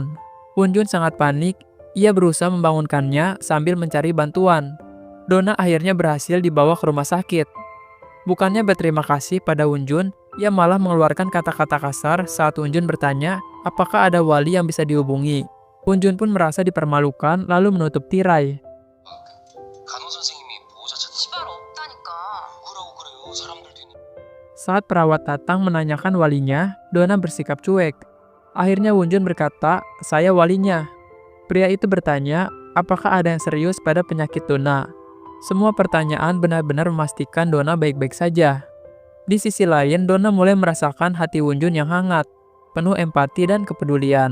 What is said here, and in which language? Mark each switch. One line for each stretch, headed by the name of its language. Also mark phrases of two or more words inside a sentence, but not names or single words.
Indonesian: Hunjun sangat panik, ia berusaha membangunkannya sambil mencari bantuan. Donna akhirnya berhasil dibawa ke rumah sakit. Bukannya berterima kasih pada Hunjun, ia malah mengeluarkan kata-kata kasar saat Hunjun bertanya apakah ada wali yang bisa dihubungi. Hunjun pun merasa dipermalukan lalu menutup tirai.
Korean: 간호 선생님이 보호자 찾 시발 없다니까. 억울하고 그래요. 사람들도 있는.
Indonesian: Saat perawat datang menanyakan walinya, Donna bersikap cuek. Akhirnya Hunjun berkata, "Saya walinya." Pria itu bertanya, apakah ada yang serius pada penyakit Donna. Semua pertanyaan benar-benar memastikan Donna baik-baik saja. Di sisi lain, Donna mulai merasakan hati Hunjun yang hangat, penuh empati dan kepedulian.